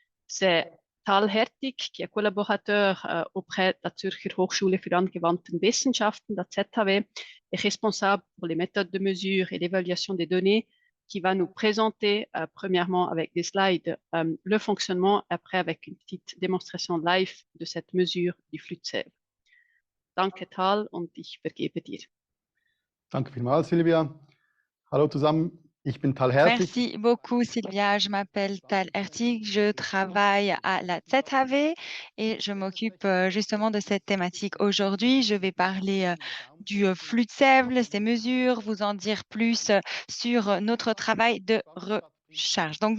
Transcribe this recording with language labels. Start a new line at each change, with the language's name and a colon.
French: C'est Tal Hertig, qui est collaborateur auprès de la Zürcher Hochschule für angewandte Wissenschaften, la ZHW, est responsable pour les méthodes de mesure et l'évaluation des données, qui va nous présenter premièrement avec des slides le fonctionnement, après avec une petite démonstration live de cette mesure du flux de sève.
German: Danke Tal und ich vergebe dir. Danke vielmals, Silvia. Hallo zusammen, ich bin Tal Hertig.
French: Merci beaucoup, Sylvia. Je m'appelle Tal Hertig, je travaille à la ZHW et je m'occupe justement de cette thématique aujourd'hui. Je vais parler du flux de sève, ses mesures, vous en dire plus sur notre travail de recharge.